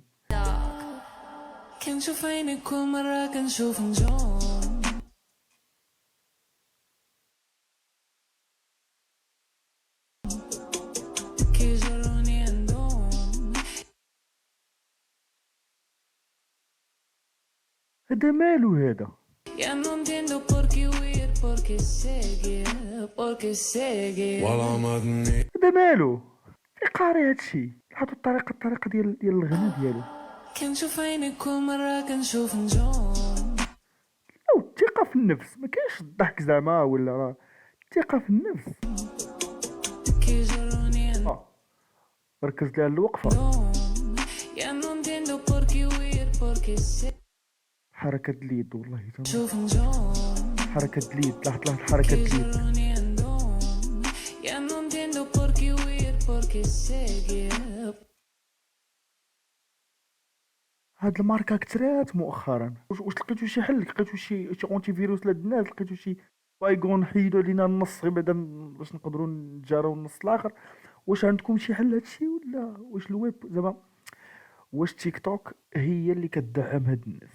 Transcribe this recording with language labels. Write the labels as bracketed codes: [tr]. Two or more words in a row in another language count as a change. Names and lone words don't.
[ar] كنشوف عينك كل مرة كنشوف نجوم، كيجروني عندهم. هذا مالو هذا؟ [es] Ya no entiendo por qué huir, por qué seguir. [ar] هذا مالو؟ في قاري هادشي، لاحظوا الطريقة ديال الغناء ديالو. كنشوف عينك كل مرة كنشوف نجوم. او الثقة في النفس، ما كاينش الضحك زعما ولا راه الثقة في النفس. كيجروني ركزت لها الوقفة. [es] Ya no entiendo por qué huir, por qué seguir. [ar] حركة اليد والله تمام. شوف نجوم. حركة اليد، لاحظ حركة اليد. كيجروني عندهم. [es] Ya no entiendo por qué huir, por qué seguir. [ar] هاد الماركة كثرات مؤخرا، واش لقيتو شي حل؟ لقيتو شي [fr] anti virus [ar] لهاد الناس؟ لقيتو شي بايغون حيدوا علينا النص غير بعدا باش نقدروا نتجاراو النص الاخر؟ واش عندكم شي حل هادشي ولا واش الويب زعما واش تيك توك هي اللي كتدعم هاد الناس؟